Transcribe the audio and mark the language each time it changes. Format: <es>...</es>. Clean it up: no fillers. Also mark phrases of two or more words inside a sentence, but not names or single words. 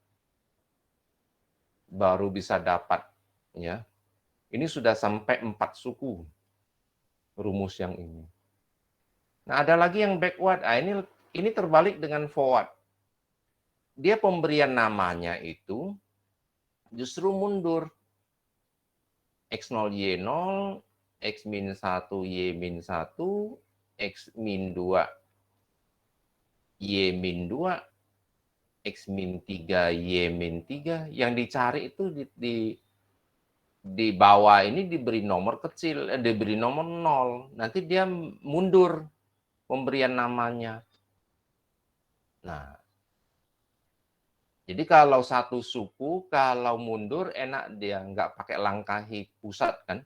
<id>Baru bisa dapat ya. Ini sudah sampai 4 suku rumus yang ini. Nah, ada lagi yang backward. Nah, ini terbalik dengan forward. Dia pemberian namanya itu justru mundur. X0, Y0, X min 1, Y min 1, X min 2, Y min 2, X min 3, Y min 3. Yang dicari itu di bawah ini diberi nomor kecil, diberi nomor 0. Nanti dia mundur pemberian namanya. Nah, jadi kalau satu suku, kalau mundur enak dia nggak pakai langkahi pusat kan.</id>